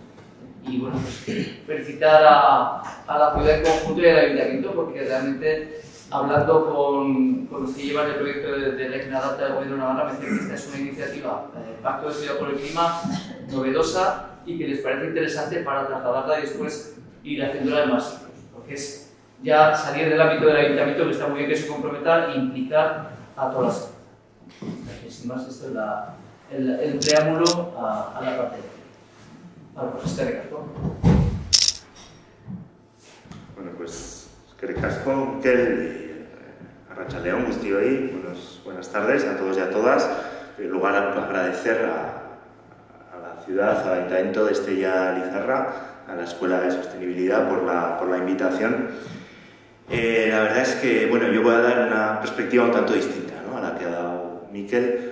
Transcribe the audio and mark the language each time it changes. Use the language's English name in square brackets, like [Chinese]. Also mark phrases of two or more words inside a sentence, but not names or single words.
[Spanish] Y bueno, pues felicitar a la ciudad en conjunto y al ayuntamiento, porque realmente hablando con los que llevan el proyecto de ley Adapta del Gobierno de Navarra, me dicen que esta es una iniciativa, Pacto de Ciudad por el Clima, novedosa y que les parece interesante para trasladarla y después ir haciéndola en más sitios, porque es ya salir del ámbito del ayuntamiento, que está muy bien que se comprometa, e implicar a todas las. Sin más, esto es el preámbulo a la parte de pues [Basque] eskerrik asko. [Spanish] Bueno, pues [Basque] eskerrik asko, Mikel, arratsaldeon guztioi, [Spanish] buenas tardes a todos y a todas. En primer lugar, agradecer a la ciudad, al Ayuntamiento de Estella Lizarra, a la Escuela de Sostenibilidad por la invitación. La verdad es que, bueno, yo voy a dar una perspectiva un tanto distinta, ¿no?, a la que ha dado Mikel.